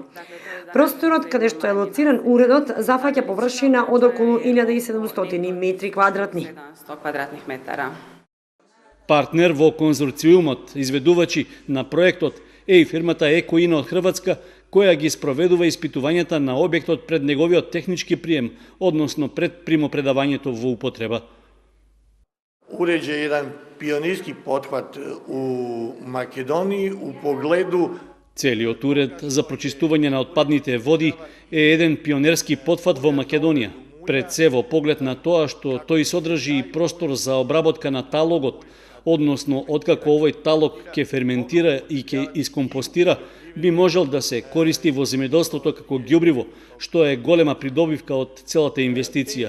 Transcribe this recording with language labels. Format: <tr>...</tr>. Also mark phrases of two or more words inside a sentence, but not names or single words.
<mk>Просторот каде што е лоциран уредот зафаќа површина од околу 1700 метри квадратни.</mk> <sr>100 квадратних метара.</sr> <mk>Партнер во конзорциумот, изведувачи на проектот е и фирмата Екоина од Хрватска, која ги спроведува испитувањата на објектот пред неговиот технички прием, односно пред примопредавањето во употреба.</mk> <hr>Uređaj je jedan pionirski pothvat u Makedoniji u pogledu.</hr> <mk>Целиот уред за прочистување на отпадните води е еден пионерски потфат во Македонија. Пред се во поглед на тоа што тој содржи и простор за обработка на талогот, односно откако овој талог ќе ферментира и ќе искомпостира, би можел да се користи во земјоделството како ѓубриво, што е голема придобивка од целата инвестиција.</mk>